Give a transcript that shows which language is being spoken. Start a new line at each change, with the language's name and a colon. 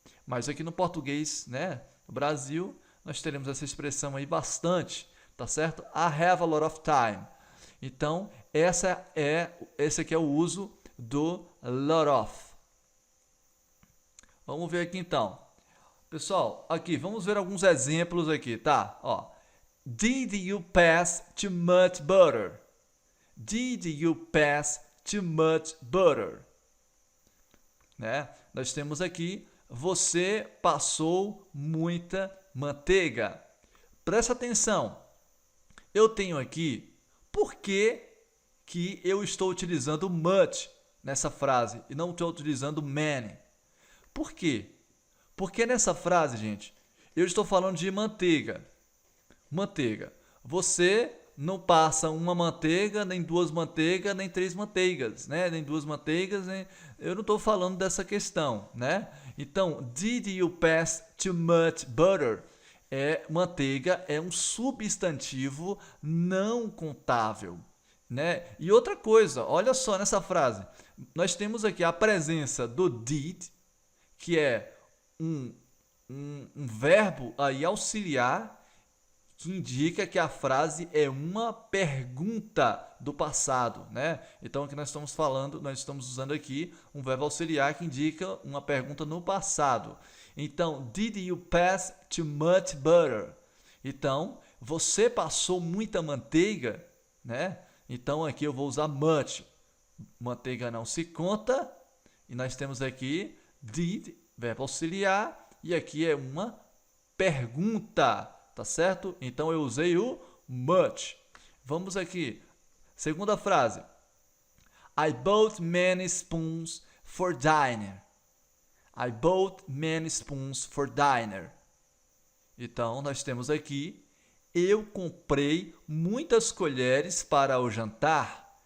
Portuguese: Mas aqui no português, né, no Brasil, nós teremos essa expressão aí bastante, tá certo?
English: I have a lot of time.
Portuguese: Então, esse aqui é o uso do lot of. Vamos ver aqui então. Pessoal, aqui, vamos ver alguns exemplos aqui, tá? Ó,
English: did you pass too much butter? Did you pass too much butter?
Portuguese: Né? Nós temos aqui, você passou muita manteiga. Presta atenção. Eu tenho aqui, por que eu estou utilizando much nessa frase e não estou utilizando many? Por quê? Porque nessa frase, gente, eu estou falando de manteiga. Manteiga. Você não passa uma manteiga, nem 2 manteigas, nem 3 manteigas, né? Nem 2 manteigas, nem... Eu não estou falando dessa questão, né? Então,
English: did you pass too much butter?
Portuguese: Manteiga é um substantivo não contável, né? E outra coisa, olha só nessa frase. Nós temos aqui a presença do did, que é um verbo aí auxiliar que indica que a frase é uma pergunta do passado, né? Então, o que nós estamos falando, nós estamos usando aqui um verbo auxiliar que indica uma pergunta no passado. Então,
English: did you pass too much butter?
Portuguese: Então, você passou muita manteiga, né? Então, aqui eu vou usar much. Manteiga não se conta. E nós temos aqui did, verbo auxiliar, e aqui é uma pergunta, tá certo? Então eu usei o much. Vamos aqui. Segunda frase.
English: I bought many spoons for dinner. I bought many spoons for dinner.
Portuguese: Então nós temos aqui, eu comprei muitas colheres para o jantar.